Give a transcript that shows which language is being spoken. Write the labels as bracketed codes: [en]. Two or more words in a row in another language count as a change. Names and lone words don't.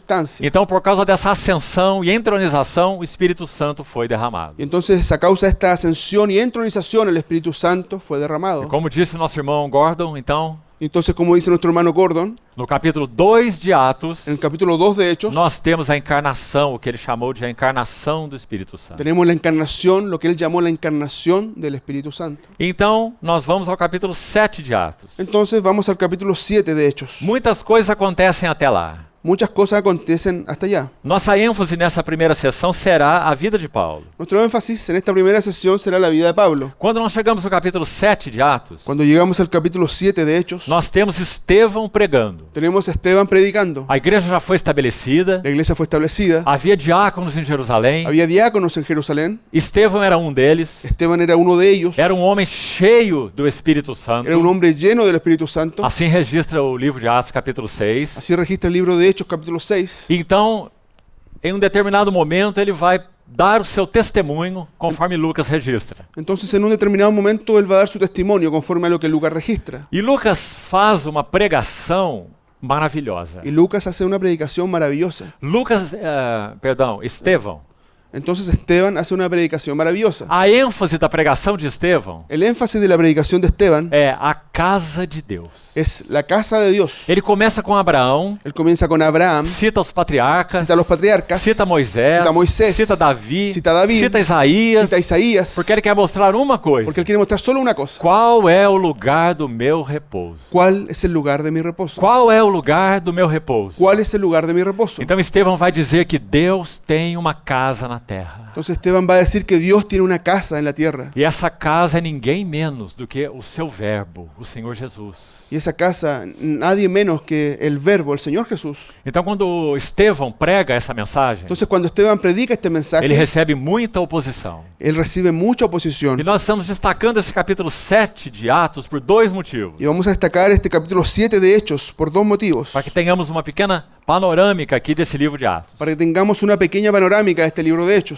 [pt] Então, por causa dessa ascensão e entronização, o Espírito Santo foi derramado. [es] Y entonces, a causa de esta ascensión y entronización, el Espíritu Santo fue [pt] E [es] derramado. [pt] como disse o nosso irmão Gordon, então, [es] Y entonces, como dice nuestro hermano Gordon, [pt] no capítulo 2 de Atos, [es] en el capítulo 2 de Hechos, [pt] nós temos a encarnação, o que ele chamou de a encarnação do Espírito Santo. [es] tenemos la encarnación, lo que él llamó la encarnación del Espíritu Santo. [pt] Então, nós vamos ao capítulo 7 de Atos. [es] Entonces, vamos al capítulo 7 de Hechos. [pt] Muitas coisas acontecem até lá. [es] Muchas cosas acontecen hasta allá. [pt] Nossa ênfase nessa primeira sessão será a vida de Paulo. [es] Nuestro énfasis en esta primera sesión será la vida de Pablo. [pt] Quando nós chegamos no capítulo 7 de Atos, [es] Cuando llegamos al capítulo 7 de Hechos, [pt] nós temos Estevão pregando. [es] tenemos a Esteban predicando. [pt] A igreja já foi estabelecida, [es] La iglesia fue establecida. [pt] havia diáconos em Jerusalém, [es] Había diáconos en Jerusalén. [pt] Estevão era um deles, [es] Esteban era uno de ellos. [pt] era um homem cheio do Espírito Santo. [es] Era un hombre lleno del Espíritu Santo. [pt] Assim registra o livro de Atos, capítulo 6. [es] Así registra el libro de Hechos, capítulo 6. [pt] Então, em um determinado momento, ele vai dar o seu testemunho, conforme Lucas registra. [es] Entonces, en un determinado momento, él va a dar su testimonio conforme a lo que Lucas registra. [pt] E Lucas faz uma pregação maravilhosa. [es] Y Lucas hace una predicación maravillosa. [pt] Estevão. [es] Entonces, Esteban hace una predicación maravillosa. [pt] A ênfase da pregação de Estevão [es] El énfasis de la predicación de Esteban [pt] é a casa de Deus. [es] es la casa de Dios. [pt] Ele começa com Abraão, [es] Él comienza con Abraham, [pt] cita os patriarcas, [es] cita a los patriarcas, [pt] cita Moisés, [es] cita a Moisés, [pt] cita Davi, [es] cita a David, [pt] cita Isaías, [es] cita a Isaías, [pt] porque ele quer mostrar uma coisa. [es] porque él quiere mostrar solo una cosa. [pt] Qual é o lugar do meu repouso? [es] ¿Cuál es el lugar de mi reposo? [pt] Qual é o lugar do meu repouso? [es] ¿Cuál es el lugar de mi reposo? [pt] Então Estevão vai dizer que Deus tem uma casa na na terra. [es] Entonces Esteban va a decir que Dios tiene una casa en la tierra. [pt] E essa casa é ninguém menos do que o seu verbo, o Senhor Jesus. [es] Y esa casa, nadie menos que el Verbo, el Señor Jesús. [pt] Então, quando Estevão prega essa mensagem, [es] Entonces cuando Esteban predica este mensaje, [pt] ele recebe muita oposição. [es] él recibe mucha oposición. [pt] E nós estamos destacando esse capítulo 7 de Atos por dois motivos. [es] Y vamos a destacar este capítulo 7 de Hechos por dos motivos. [pt] Para que tenhamos uma pequena panorâmica aqui desse livro de Atos. [es] Para que tengamos una pequeña panorámica de este libro de Hechos.